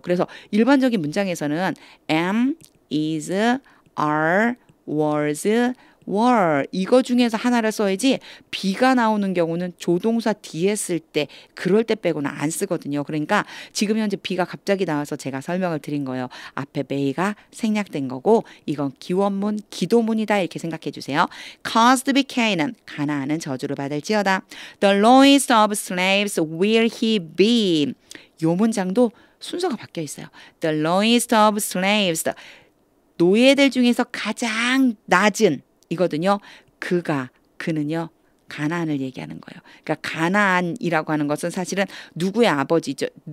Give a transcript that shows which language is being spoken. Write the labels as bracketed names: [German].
[Korean] 그래서 일반적인 문장에서는 am, is, are, was, were 이거 중에서 하나를 써야지 be가 나오는 경우는 조동사 뒤에 쓸 때 그럴 때 빼고는 안 쓰거든요. 그러니까 지금 현재 be가 갑자기 나와서 제가 설명을 드린 거예요. 앞에 may가 생략된 거고 이건 기원문, 기도문이다 이렇게 생각해 주세요. [English] Caused be Canaan [Korean] 가나안은 저주를 받을지어다. [English] The lowest of slaves will he be. [Korean] 요 문장도 순서가 바뀌어 있어요. [English] The lowest of slaves [Korean] 노예들 중에서 가장 낮은 이거든요. 그는요. 가나안을 얘기하는 거예요. 그러니까 가나안이라고 하는 것은 사실은 누구의 아버지죠.